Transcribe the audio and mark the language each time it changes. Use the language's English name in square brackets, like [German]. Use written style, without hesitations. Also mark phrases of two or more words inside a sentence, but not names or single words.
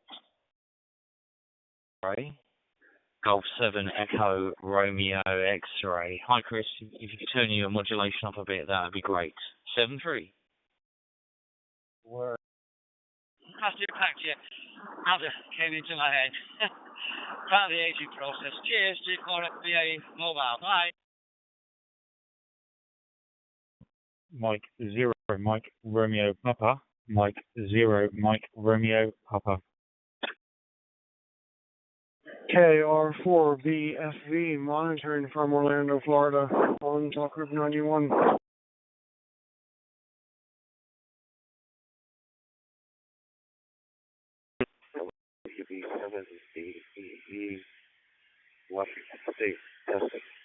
[English] Right. Golf 7 Echo Romeo X-ray. Hi Chris, if you could turn your modulation up a bit, that would be great. 7-3. Word. That's the impact, yeah. Now that came into my head. Part of the aging process. Cheers, G4FBA Mobile. Bye. Mike 0, Mike Romeo Papa. Mike 0, Mike Romeo Papa. KR4BFV monitoring from Orlando, Florida, on Talk Group 91. Washington State, Texas.